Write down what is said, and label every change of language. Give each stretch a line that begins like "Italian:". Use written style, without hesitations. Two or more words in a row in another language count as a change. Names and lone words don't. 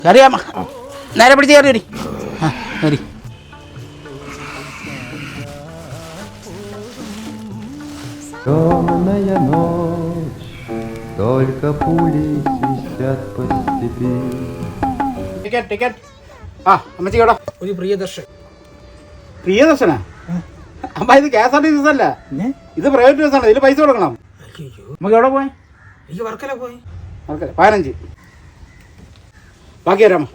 Malayalam: കയറിയാമ്മ നേരെ പിടിച്ച് കയറി വരി. ആ വരി.
Russian: Темная ночь, только пули свистят по степи.
Malayalam: ടിക്കറ്റ് ടിക്കറ്റ്. ആ അമ്മച്ചി കേട്ടോ ഒരു പ്രിയദർശൻ. പ്രിയദർശനാ? അമ്മ ഇത് KSRTC ബസ്സല്ല, ഇത് പ്രൈവറ്റ് ബസ്സാണ്. ഇതിൽ പൈസ കൊടുക്കണം. അയ്യോ, നമുക്ക് എവിടെ പോയി? എനിക്ക് വർക്കല പോയി. 15. ബാക്കി തരാമോ?